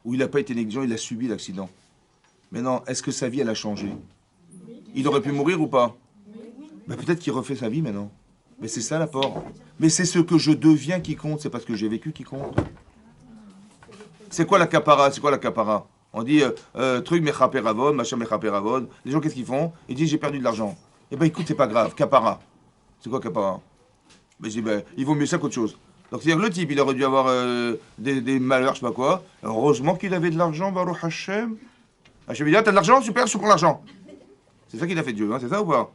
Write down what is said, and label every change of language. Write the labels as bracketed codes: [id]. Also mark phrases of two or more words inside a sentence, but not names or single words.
[fr] Ou il n'a pas été négligent, il a subi l'accident. Maintenant, est-ce que sa vie, elle a changé? Il aurait pu mourir ou pas? Ben, peut-être qu'il refait sa vie maintenant. Mais c'est ça l'apport. Mais c'est ce que je deviens qui compte, c'est parce que j'ai vécu qui compte. C'est quoi la capara? C'est quoi la capara? On dit truc [he] מכפר עוון, [fr] machin [he] מכפר עוון. [fr] Les gens, qu'est-ce qu'ils font? Ils disent j'ai perdu de l'argent. Eh ben écoute, c'est pas grave, capara. C'est quoi capara? Ben, je dis, ben, il vaut mieux ça qu'autre chose. Donc c'est-à-dire que le type, il aurait dû avoir des malheurs, je sais pas quoi. Heureusement qu'il avait de l'argent, [he] ברוך השם. [fr] Hashem dit, ah, t'as de l'argent, super, je te prends l'argent. C'est ça qu'il a fait Dieu, hein, c'est ça ou pas?